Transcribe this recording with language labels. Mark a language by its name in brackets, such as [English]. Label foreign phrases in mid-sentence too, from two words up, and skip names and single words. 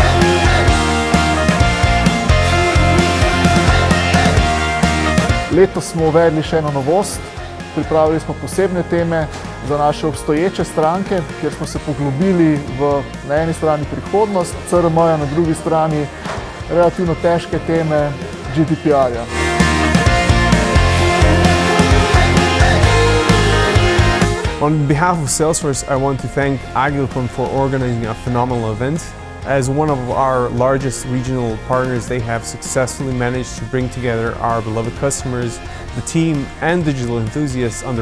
[Slovenian] Letos smo uvedli še eno novost. Pripravili smo posebne teme za naše obstoječe stranke, kjer smo se poglobili v na eni strani prihodnost, CRM-ja, na drugi strani relativno težke teme GDPR-ja. [English] On behalf of Salesforce, I want to thank Agilcon for organizing a phenomenal event. As one of our largest regional partners, they have successfully managed to bring together our beloved customers, the team and digital enthusiasts under one roof.